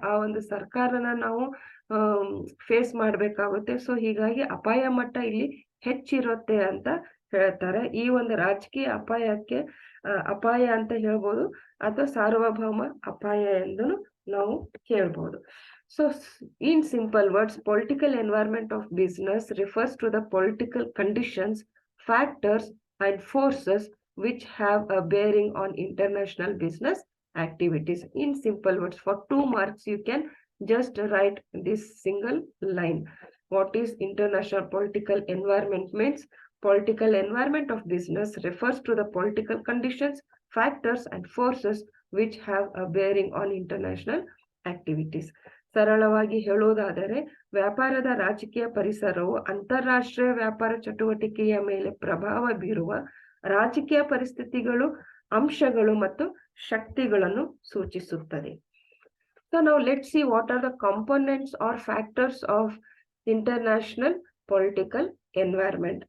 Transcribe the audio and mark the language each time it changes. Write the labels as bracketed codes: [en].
[kn] ಆ ಒಂದು ಸರ್ಕಾರನ ನಾವು ಫೇಸ್ ಮಾಡ್ಬೇಕಾಗುತ್ತೆ. ಸೊ ಹೀಗಾಗಿ ಅಪಾಯ ಮಟ್ಟ ಇಲ್ಲಿ ಹೆಚ್ಚಿರುತ್ತೆ ಅಂತ ಹೇಳ್ತಾರೆ. ಈ ಒಂದು ರಾಜಕೀಯ ಅಪಾಯಕ್ಕೆ ಅಪಾಯ ಅಂತ ಹೇಳ್ಬೋದು, ಅಥವಾ ಸಾರ್ವಭೌಮ ಅಪಾಯ ಎಂದು ನಾವು ಹೇಳ್ಬೋದು. [en] So in simple words, political environment of business refers to the political conditions, factors and forces which have a bearing on international business activities. In simple words, for 2 marks, you can just write this single line. What is international political environment means? Political environment of business refers to the political conditions, factors and forces which have a bearing on international activities. [kn] ಸರಳವಾಗಿ ಹೇಳುವುದಾದರೆ ವ್ಯಾಪಾರದ ರಾಜಕೀಯ ಪರಿಸರವು ಅಂತಾರಾಷ್ಟ್ರೀಯ ವ್ಯಾಪಾರ ಚಟುವಟಿಕೆಯ ಮೇಲೆ ಪ್ರಭಾವ ಬೀರುವ ರಾಜಕೀಯ ಪರಿಸ್ಥಿತಿಗಳು, ಅಂಶಗಳು ಮತ್ತು ಶಕ್ತಿಗಳನ್ನು ಸೂಚಿಸುತ್ತದೆ. [en] So now let's see what are the components or factors of international political environment.